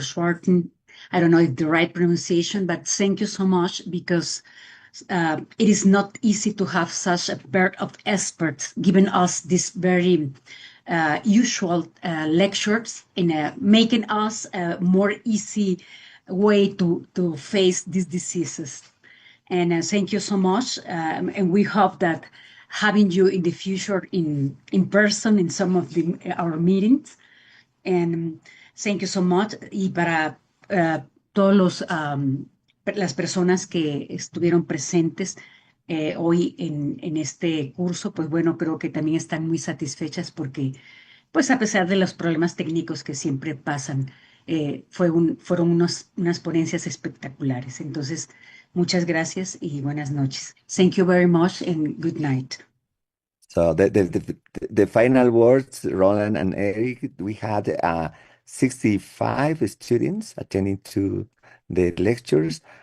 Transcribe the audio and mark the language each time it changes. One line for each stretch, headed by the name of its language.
English: Schwarten, I don't know if the right pronunciation, but thank you so much, because it is not easy to have such a bird of experts giving us this very usual lectures in making us a more easy way to face these diseases. And thank you so much. And we hope that having you in the future in person in some of our meetings. And thank you so much.
Spanish: Y para todos las personas que estuvieron presentes hoy en este curso, pues bueno, creo que también están muy satisfechas porque, pues a pesar de los problemas técnicos que siempre pasan, fueron unas ponencias espectaculares. Entonces, muchas gracias y buenas noches.
English: Thank you very much and good night. So the final words, Roland and Eric, we had 65 students attending to the lectures.